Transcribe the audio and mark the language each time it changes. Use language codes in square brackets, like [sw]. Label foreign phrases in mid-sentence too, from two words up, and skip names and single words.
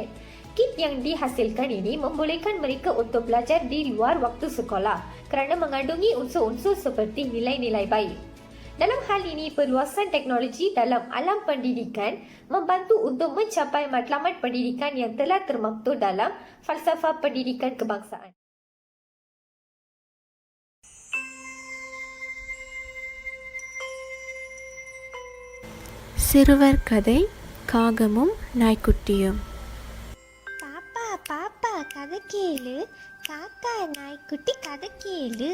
[ms] Kit yang dihasilkan ini membolehkan mereka untuk belajar di luar waktu sekolah kerana mengandungi unsur-unsur seperti nilai-nilai baik. Dalam hal ini, perluasan teknologi dalam alam pendidikan membantu untuk mencapai matlamat pendidikan yang telah termaktub dalam falsafah pendidikan kebangsaan. [ta] சிறுவர் கதை காகமும் நாய்க்குட்டியும். பாப்பா கதை கேளு, காக்கா நாய்க்குட்டி கதை கேளு.